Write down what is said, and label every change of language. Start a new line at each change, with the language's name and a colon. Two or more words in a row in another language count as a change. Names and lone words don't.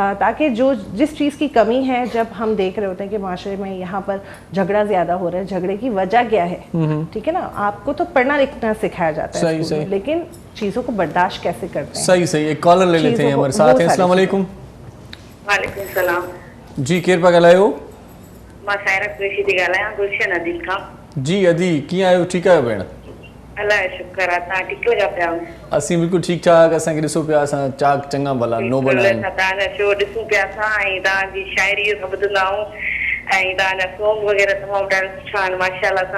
Urdu: تاکہ جس چیز کی کمی ہے, جب ہم دیکھ رہے ہوتے ہیں کہ معاشرے میں یہاں پر جھگڑا زیادہ ہو رہا ہے, جھگڑے کی وجہ کیا ہے, ٹھیک ہے نا, آپ کو تو پڑھنا لکھنا سکھایا جاتا ہے لیکن چیزوں کو برداشت کیسے کرتے ہیں. صحیح. ایک کالر لے لیتے ہیں ہمارے ساتھ. السلام علیکم. وعلیکم السلام
Sindhi: جی, کیر پا ॻाल्हायो? मां सायरा कुरैशी थी ॻाल्हायां गुलशन अदील खां. जी अदी, कीअं आहियो? ठीकु आहियो भेण? अलाह शुक्र आहे. तव्हां ठीकु लॻा पिया? असीं बिल्कुलु ठीकु ठाक. असांखे ॾिसो पिया, असां चाक चङा भला नोबल आहिनि. तव्हांजा शो ॾिसूं पिया असां, ऐं तव्हांजी शाइरी ॿुधंदा आहियूं, ऐं तव्हांजा सॉन्ग वग़ैरह तमामु ॾाढा सुठा आहिनि माशाअल्लाह सां.